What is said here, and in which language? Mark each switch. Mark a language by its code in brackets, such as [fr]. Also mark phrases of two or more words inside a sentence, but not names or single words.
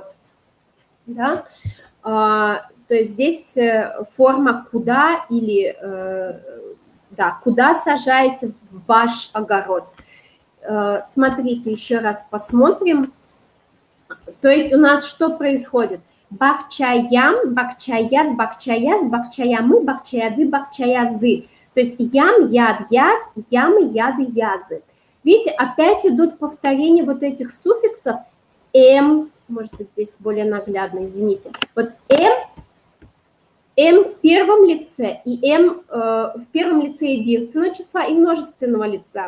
[ru] Да? То есть здесь форма «куда» или да, «куда сажаете в ваш огород». Смотрите, еще раз посмотрим. То есть у нас что происходит? [udm] Бакчаям, бакчаят, бакчаяз, бакчаямы, бакчаяды, бакчаязы. То есть ям, яд, яз, ямы, яды, язы. [ru] Видите, опять идут повторения вот этих суффиксов. Может быть, здесь более наглядно, извините. Вот в первом лице и в первом лице единственного числа и множественного лица.